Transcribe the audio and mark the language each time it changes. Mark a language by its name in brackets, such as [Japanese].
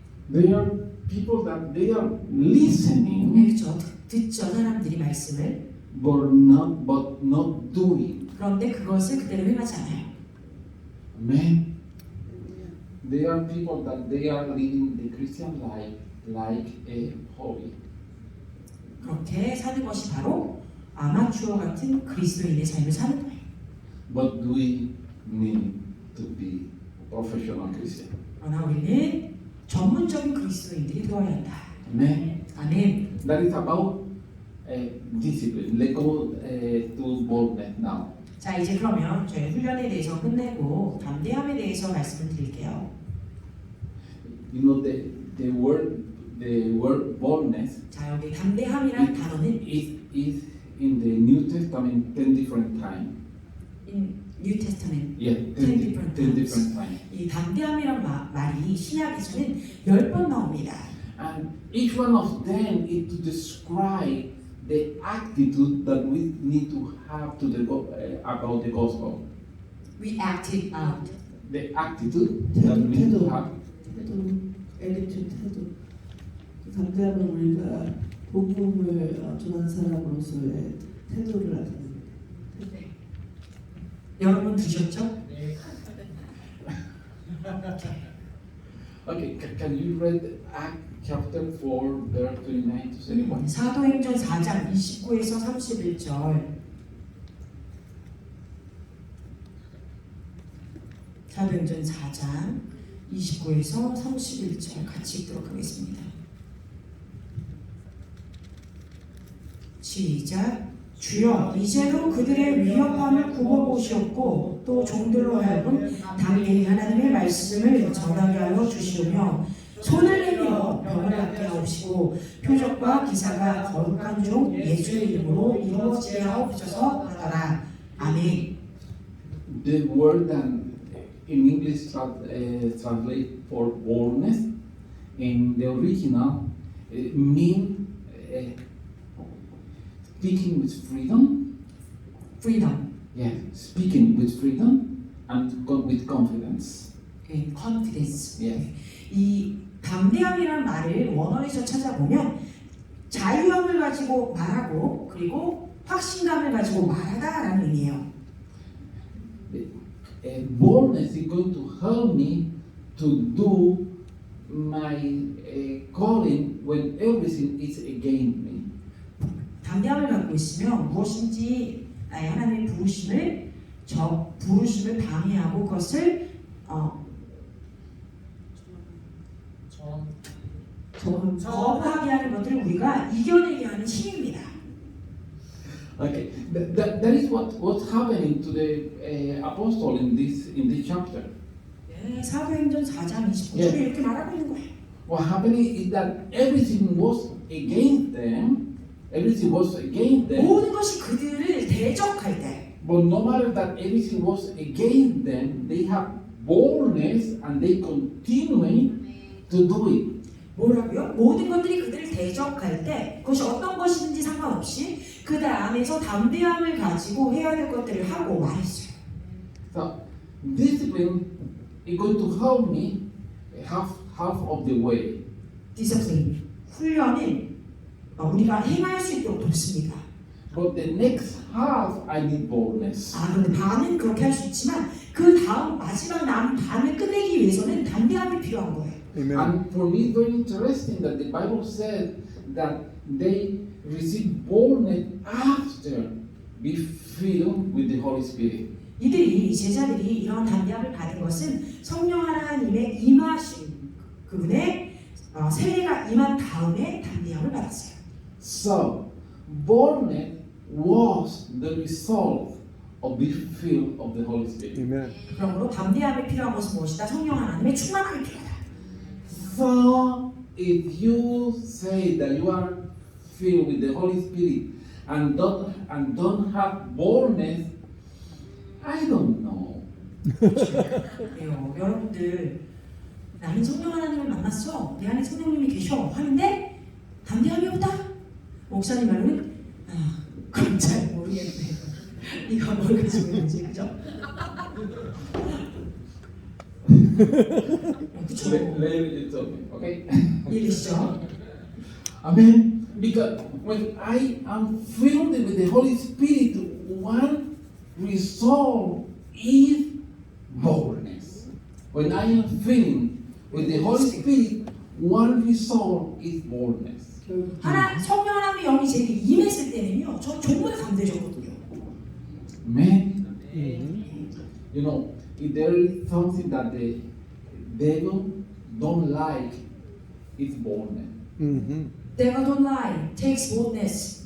[English] There are people that they are listening [Korean] 그렇죠. 듣죠 사람들이 말씀을. [English] but not doing. [Korean] 그런데 그것을 그대로 행하지 않아요. [English] Amen. There are people that they are living the Christian life like a hobby. [Korean] 그렇게 사는 것이 바로 아마추어 같은 그리스도인의 삶을 사는 거예요. [English] But we need to be professional Christian. [Korean] 그러나 우리는 전문적인 그리스도인들이 되어야 한다. [English] Amen. [Korean] 아멘. [English] That is about discipline. Let's go to boldness now. [Korean] 자 이제 그러면 저희 훈련에 대해서 끝내고 담대함에 대해서 말씀을 드릴게요. [English] You know the word boldness [Korean] 자 여기 담대함이라는 단어는 [English] is in the New Testament 10 different times. in New Testament Yeah, 10 different 10 times. different times. [Korean] 이 담대함이란 말이 신약에서는 10번 나옵니다. [English] And each one of them is to describe the attitude that we need to have to about the gospel. We acted out. The attitude that we need to have. 애리튜드. [Korean] 담대함은 우리가 복음을 전하는 사람으로서의 태도를 나타냅니다. 여러분 드셨죠? [English] Okay, can you read Acts chapter 4, verse 29 to 31? [Korean] 사도행전 4장 29에서 31절. 사도행전 4장 29에서 31절 같이 읽도록 하겠습니다. 시작. 주여 이제로 그들의 위협함을 굽어보시옵고 또 종들로 하여금 담대히 하나님의 말씀을 전하게 하여 주시오며 손을 내밀어 병을 낫게 하옵소서. 것이고 표적과 기사가 거룩한 종 예수의 이름으로 이루어지리하옵소서 하더라. 아멘. [English] The word that in English translate for boldness in the original mean speaking with freedom. freedom, Yeah, speaking with freedom and with confidence. confidence. Yes. [Korean] 이 담대함이라는 말을 원어에서 찾아보면 자유함을 가지고 말하고 그리고 확신감을 가지고 말하다라는 의미예요. [English] Boldness is going to help me to do my calling when everything is against me. [Korean] 담대함을 갖고 있으면 무엇인지 하나님의 부르심을 방해하고 그것을 거부하게 하는 것들을 우리가 이겨내게 하는 힘입니다. [English] Okay, that is what's happening to the apostle in this chapter. [Korean] 네, 사도행전 4장 29절에 예. 이렇게 말하고 있는 거예요. [English] What happening is that everything was against them. Everything was against them. [Korean] 모든 것이 그들을 대적할 때 [English] But no matter that everything was against them, they have boldness and they continue to do it. [Korean] 뭐라고요? 모든 것들이 그들을 대적할 때 그것이 어떤 것인지 상관없이 그들 안에서 담대함을 가지고 해야 될 것들을 하고 말했어요. [English] So discipline is going to help me half of the way. [Korean] 디스플린, 훈련은 우리가 행할 수 있도록 돕습니다. [English] But the next half, I need boldness. [Korean] 그런데 반은 그렇게 할 수 있지만 그 다음 마지막 남은 반을 끝내기 위해서는 담대함이 필요한 거예요. [English] Amen. And for me, it's very interesting that the Bible said that they received boldness after be filled with the Holy Spirit. [Korean] 이들이 제자들이 이런 담대함을 받은 것은 성령 하나님의 임하심 그분의 세례가 임한 다음에 담대함을 받았어요. [English] So, boldness was the result of being filled of the Holy Spirit. Amen. [Korean] 그러므로 담대함이 필요한 것은 무엇이다? 성령 하나님의 충만함이 필요하다. [English] So, if you say that you are filled with the Holy Spirit and don't have boldness, I don't know. [Korean] 그래요. 여러분들 나는 성령 하나님을 만났어. 내 안에 성령님이 계셔. 하는데 담대함이 없다. 목사님 말로는 그건 잘 모르겠네. 네가 뭘 가지고 있는지 그죠? 그쵸? [English] Later you tell me, okay? [Korean] 이해되시죠? [English] Amen. Because when I am filled with the Holy Spirit, one result is boldness. When I am filled with the Holy Spirit, one result is boldness. [Korean] 성령 하나님의 영이 제게 임했을 때는요, 저 정말 담대해졌거든요. [English] Amen. You know, if there is something that the devil don't like, it's boldness. Mm-hmm. Devil don't lie, takes boldness.